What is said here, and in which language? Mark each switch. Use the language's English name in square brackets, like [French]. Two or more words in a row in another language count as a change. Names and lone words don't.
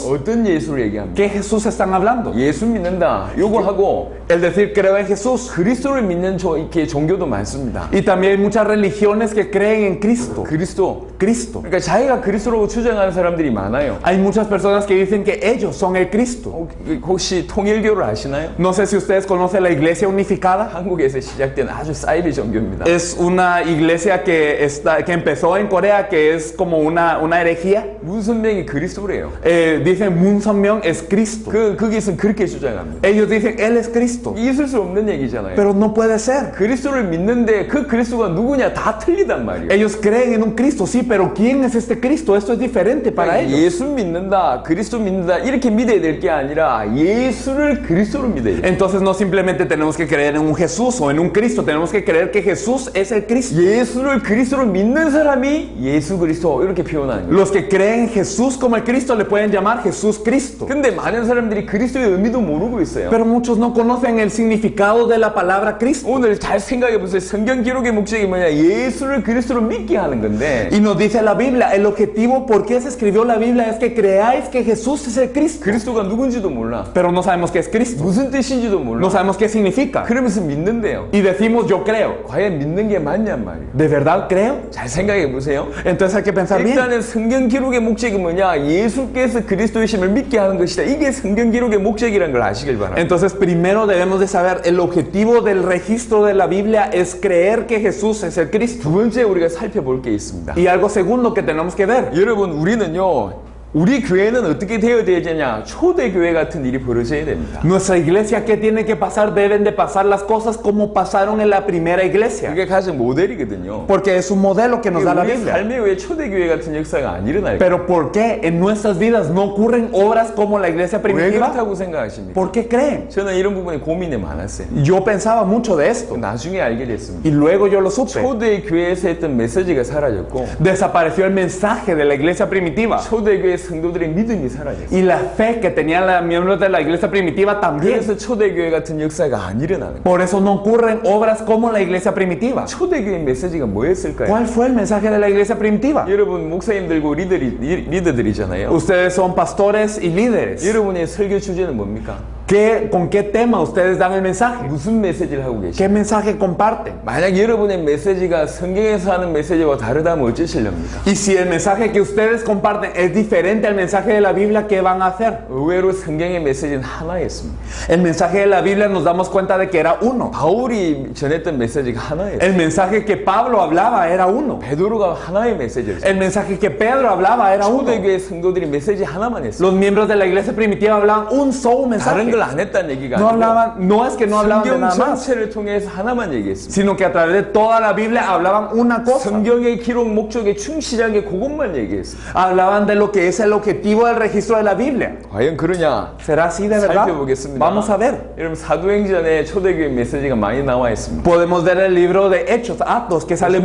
[Korean] 어떤 예수를 얘기합니까? [Spanish] ¿Qué Jesús están hablando? [Korean] 예수 믿는다. 요거 하고 [Spanish] El decir creo en Jesús. [Korean] 그리스도를 믿는 이렇게 종교도 많습니다. [Spanish] Y también hay muchas religiones que creen en Cristo. [Korean] 그리스도. [Spanish] Cristo. [Korean] 그러니까 자기가 그리스도라고 주장하는 사람들이 많아요. [Spanish] Hay muchas personas que dicen que ellos son el Cristo. [Korean] 혹시 통일교를 아시나요? [Spanish] No sé si ustedes conocen la Iglesia Unificada. [Korean] 한국에서 시작된 아주 사이비 종교입니다. [Spanish] Es una iglesia que empezó en Corea, que es como una herejía. [Korean] 문선명이 그리스도래요. [Spanish] Dicen Moon Seon-myung es Cristo. [Korean] 거기서는 그렇게 주장합니다. [Spanish] Ellos dicen Él es Cristo. [Korean] 있을 수 없는 얘기잖아요. [Spanish] Pero no puede ser. [Korean] 그리스도를 믿는데 그 그리스도가 누구냐 다 틀리단 말이에요. [Spanish] Ellos creen en un Cristo, sí, pero ¿quién es este Cristo? Esto es diferente para ellos. [Korean] 예수 믿는다, 그리스도 믿는다 이렇게 믿어야 될 게 아니라 예수를 그리스도로 믿어야 돼요. [Spanish] Entonces no simplemente tenemos que creer en un Jesús o en un Cristo, tenemos que creer que Jesús es el Cristo. [Korean] 예수를 그리스도로 믿는 사람이 예수 그리스도 이렇게 표현하는 거예요. [Spanish] Los que creen en Jesús como el Cristo le pueden llamar Jesús Cristo. [Korean] 근데 많은 사람들이 그리스도의 의미도 모르고 있어요. [Spanish] Pero muchos no conocen el significado de la palabra Cristo. [Korean] 오늘 잘 생각해 보세요. 성경 기록의 목적이 뭐냐? 예수를 그리스도로 믿게 하는 건데. [Spanish] Y nos dice la Biblia, el objetivo por qué se escribió la Biblia es que creáis que Jesús es el Cristo. [Korean] 그리스도가 누군지도 몰라. [Spanish] Pero no sabemos qué es Cristo. [Korean] 무슨 뜻인지도 몰라. [Spanish] No sabemos qué significa. [Korean] 그러면서 믿는데요. [Spanish] Y decimos yo creo. [Korean] 과연 믿는 게 맞냔 말이에요. [Spanish] ¿De verdad creo? [Korean] 잘 생각해 보세요. [Spanish] Entonces hay que pensar bien. [Korean] 일단은 성경 기록의 목적이 뭐냐? 예수께서 그리스도이심을 믿게 하는 것이다. 이게 성경 기록의 목적이라는 걸 아시길 바랍니다. [Spanish] Entonces primero debemos de saber el objetivo del registro de la Biblia es creer que Jesús es el Cristo. [Korean] 두 번째 우리가 살펴볼 게 있습니다. [Spanish] Y algo segundo que tenemos que ver. [Korean] 여러분 우리는요. 우리 교회는 어떻게 되어야 되냐? 초대교회 같은 일이 벌어져야 됩니다. [Spanish] Nuestra iglesia, ¿qué tiene que pasar? Deben de pasar las cosas como pasaron en la primera iglesia. [Korean] 그게 가장 모델이거든요. [Spanish] Porque es un modelo que nos da la [Korean] 우리 [Spanish] Biblia. [Korean] 삶에 왜 초대교회 같은 역사가 안 일어날까요? [Spanish] Pero ¿por qué en nuestras vidas no ocurren obras como la iglesia [Korean] 왜 [Spanish] primitiva? [Korean] 그렇다고 생각하십니까? [Spanish] ¿Por qué creen? [Korean] 저는 이런 부분에 고민이 많았어요. [Spanish] Yo pensaba mucho de esto. [Korean] 나중에 알게 됐습니다. [Spanish] Y luego yo lo supe. [Korean] 초대교회에서 했던 메시지가 사라졌고 [Spanish] Desapareció el mensaje de la iglesia primitiva. [Korean] 초대교회 성도들의 믿음이 사라졌어요. [Spanish] Y la fe que tenían los miembros de la iglesia primitiva también. [Korean] 그래서 초대교회 같은 역사가 안 일어나는 거예요. [Spanish] Por eso no ocurren obras como la iglesia primitiva. [Korean] 초대교회 메시지가 뭐였을까요? [Spanish] ¿Cuál fue el mensaje de la iglesia primitiva? [Korean] 여러분 목사님들고 리더들이잖아요. [Spanish] Ustedes son pastores y líderes. [Korean] 여러분의 설교 주제는 뭡니까? [Spanish] ¿Con qué tema ustedes dan el mensaje? [Korean] 무슨 메시지를 하고 계십니까? [Spanish] ¿Qué mensaje comparten? [Korean] 만약 여러분의 메시지가 성경에서 하는 메시지와 다르다면 어쩌시렵니까? [Spanish] Y si el mensaje que ustedes comparten es diferente al mensaje de la Biblia, ¿qué van a hacer? [Korean] 의외로 성경의 메시지는 하나였습니다. [Spanish] El mensaje de la Biblia nos damos cuenta de que era uno. [Korean] 바울이 전했던 메시지가 하나였어요. [Spanish] El mensaje que Pablo hablaba era uno. [Korean] 베드로가 하나의 메시지였어요. [Spanish] El mensaje que Pedro hablaba era uno. [Korean] 초대교회 성도들이 메시지 하나만 했어요. [Spanish] Los miembros de la iglesia primitiva hablaban un solo mensaje. [Korean] 다른 걸 걸 안 했다는 얘기가 [Spanish] no [Korean] 아니고 [Spanish] hablaban, no es que no hablaban de [Korean] 성경 [Spanish] nada más, [Korean] 전체를 통해서 하나만 얘기했습니다. [Spanish] sino que a través de toda la Biblia hablaban una cosa. [Korean] 성경의 기록 목적에 충실하게 그것만 얘기했습니다. [Spanish] Hablaban de lo que es el objetivo del registro de la Biblia. [Korean] 과연 그러냐? [Spanish] ¿Será así de verdad? [Korean] 살펴보겠습니다. [Spanish] Vamos a ver. [Korean] 여러분 사도행전에 초대교회 메시지가 많이 나와 있습니다. [Spanish] Podemos ver el libro de Hechos, Actos, que sale